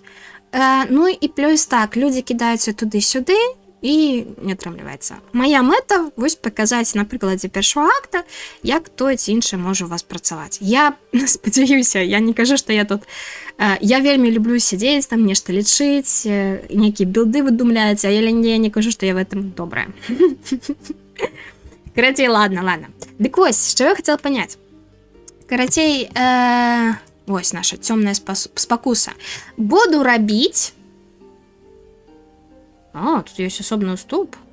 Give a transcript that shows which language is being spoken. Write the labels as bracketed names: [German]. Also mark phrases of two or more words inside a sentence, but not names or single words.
[Belarusian] І плюс так, людзі кідаюцца туды-сюды, і не атрымліваецца. Моя мэта вось паказаць на прыкладзе першага акта, як той ці іншы можа у вас працаваць. Я спадзяюся, я не кажу, што я тут... Я вельмі люблю сядзець, там нешта лічыць, нейкія білды выдумляць, а я не кажу, што я [Russian] в этом [Belarusian] добрая. Карацей, ладно. Дык вось, што я хацела паняць. Карацей, вось наша цёмная спакуса. Буду рабіць... тут ёсць асобны уступ.